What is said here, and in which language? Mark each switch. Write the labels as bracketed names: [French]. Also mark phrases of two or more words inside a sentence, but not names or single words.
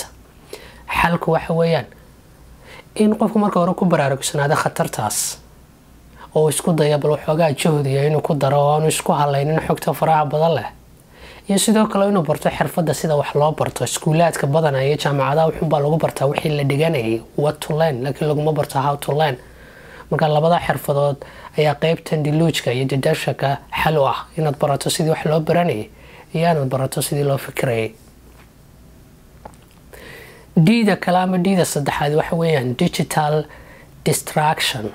[Somali] xalku waxa weeyaan in qofku marka hore ku baraarugsanaado khatartaas oo isku daya bal waxoogaa juhdiya inuu ku daro oo aanu isku halaynin xogta faraha badan leh, iyo sidoo kale inuu barto xirfadda sida wax loo barto. iskuulaadka badana iyo jaamacadaha wuxuunbaa lagu bartaa wixii la dhiganayay [English] what to learn, [Somali] laakiin laguma barto [English] how to learn. [Somali] marka labada xirfadood ayaa qaybtan deluge-ka iyo deduction-ka xal u ah, inaad barato sidii wax loo baranayay iyo inaad barato sidii loo fikirayay. D-da kale ama D-da saddexaad waxa weeyaan [English] digital distraction.